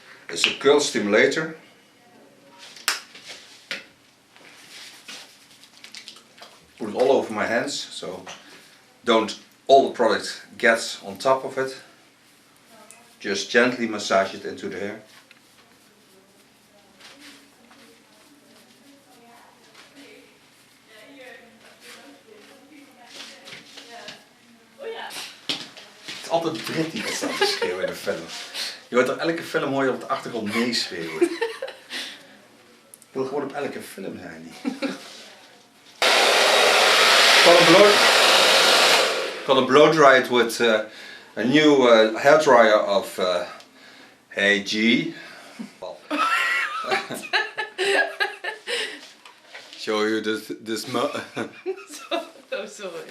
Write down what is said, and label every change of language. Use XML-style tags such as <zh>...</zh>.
<en>It's a curl stimulator. Put it all over my hands, so don't all the product gets on top of it. Just gently massage it into the hair.</en> <nl>Het is altijd Brit die dat staat te schreeuwen in de film. Je hoort er elke film hoor je op de achtergrond meeschreeuwen. Ik wil gewoon op elke film zijn.</nl> <en>Gonna blow dry it with a new hairdryer of Hey G. Show you this Oh, sorry.</en>